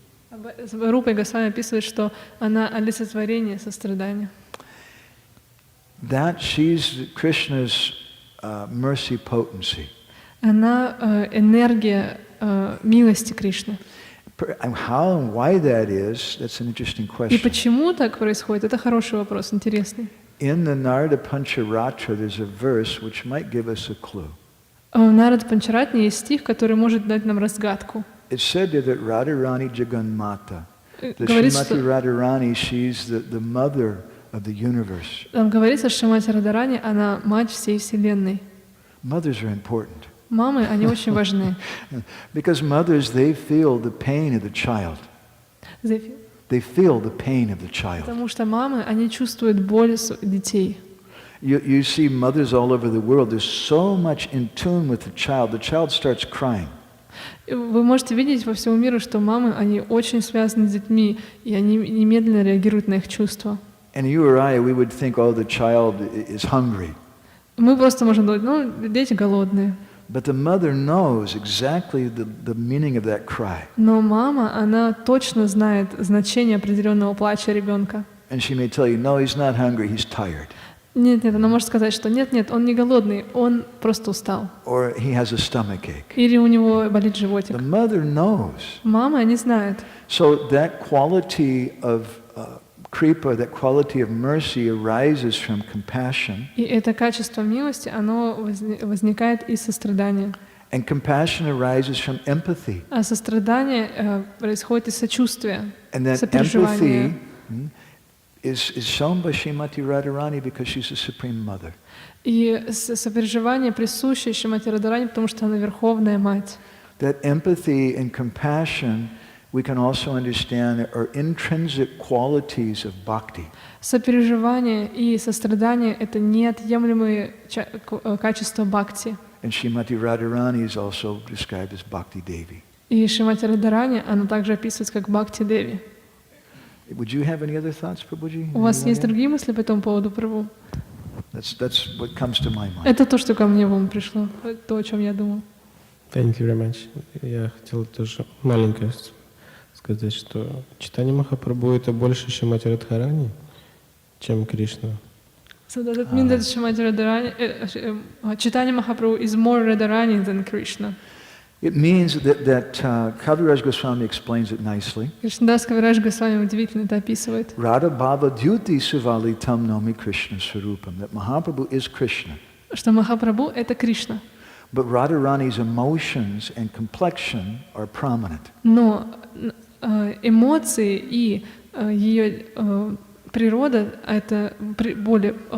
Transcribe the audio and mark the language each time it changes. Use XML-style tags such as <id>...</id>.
<ru>Рупа Госвами описывает, что она олицетворение сострадания.</ru> <en>That she's Krishna's mercy potency.</en> <ru>Она энергия милости Кришны.</ru> <en>How and why that is, that's an interesting</en> <ru>И</ru> <en>question.</en> <ru>почему так происходит? Это хороший вопрос, интересный.</ru> <en>In the Narada Pancharatra, there's a verse which might give us a clue.</en> <ru>В Нарад Панчаратне есть стих, который может дать нам разгадку.</ru> <en>It's said that Radharani Jagannamata, that</en> <ru>Говорится, что</ru> <en>Radharani, she's the mother of the universe.</en> <ru>там говорится, что Шримати Радхарани, она мать всей Вселенной.</ru> <en>Mothers are important.</en> <ru>Мамы, они очень важны.</ru> <en>Because mothers, they feel the pain of the child. They feel the pain of the child.</en> <ru>Потому что мамы, они чувствуют боль детей.</ru> <en>You see mothers all over the world, they're so much in tune with the child starts crying.</en> <ru>Вы можете видеть во всем мире, что мамы, они очень связаны с детьми, и они немедленно реагируют на их чувства.</ru> <en>And you or I, we would think, oh, the child is hungry.</en> <ru>Мы просто можем думать, ну, дети голодные.</ru> <en>But the mother knows exactly the meaning of that cry.</en> <ru>Но мама, она точно знает значение определенного плача ребенка.</ru> <en>And she may tell you, no, he's not hungry, he's tired.</en> <ru>Нет, она может сказать, что нет, он не голодный, он просто устал.</ru> <en>Or he has a stomach ache.</en> <ru>Или у него болит животик.</ru> <en>The mother knows.</en> <ru>Мама, они знают.</ru> <en>So that quality of kripa, that quality of mercy arises from compassion.</en> <ru>И это качество милости, оно возникает из сострадания.</ru> <en>And compassion arises from empathy.</en> <ru>А сострадание происходит из сочувствия,</ru> <en>And that</en> <ru>сопереживания.</ru> <en>empathy is shown by Srimati Radharani because she's the Supreme Mother.</en> <ru>И сопереживание присуще Шримати Радарани, потому что она Верховная Мать.</ru> <en>That empathy and compassion we can also understand are intrinsic qualities of bhakti.</en> <ru>Сопереживание и сострадание — это неотъемлемые качества бхакти.</ru> <en>And Srimati Radharani is also described as Bhakti Devi.</en> <ru>И Шримати Радарани, она также описывается как Бхакти Деви.</ru> <en>Would you have any other thoughts, Prabhuji?</en> <ru>У вас есть другие мысли по этому поводу, Прабху?</ru> <en>That's what comes to my mind.</en> <ru>Это то, что ко мне в ум пришло, то, о чем я думал.</ru> <en>Thank you very much.</en> <ru>Я хотел тоже маленькое сказать, что Чайтанья Махапрабху это больше Шримати Радхарани, чем Кришна.</ru> <en>So does it mean that Shrimati Radharani, Chaitanya Mahaprabhu is more Radharani than Krishna? It means that Kaviraj Goswami explains it nicely.</en> <ru>Кришнадас Кавирадж Госвами удивительно это описывает.</ru> <sa>Radha Bhava Dyuti Suvali Tam Nomi Krishna Swarupam.</sa> <en>That Mahaprabhu is Krishna.</en> <ru>Что Махапрабху — это Кришна.</ru> <en>But Radharani's emotions and complexion are prominent.</en> <ru>Но эмоции и ее природа — это более...</ru>